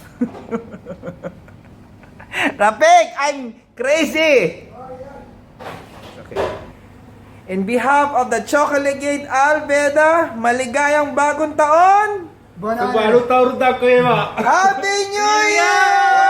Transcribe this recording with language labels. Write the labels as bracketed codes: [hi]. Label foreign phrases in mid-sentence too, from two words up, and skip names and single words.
[en] Rapik, I'm crazy. Okay. In behalf of the Chocolate Gate Alveda, [tl] maligayang bagong taon. [ms] Baru tahu tak kau [en] Happy New Year!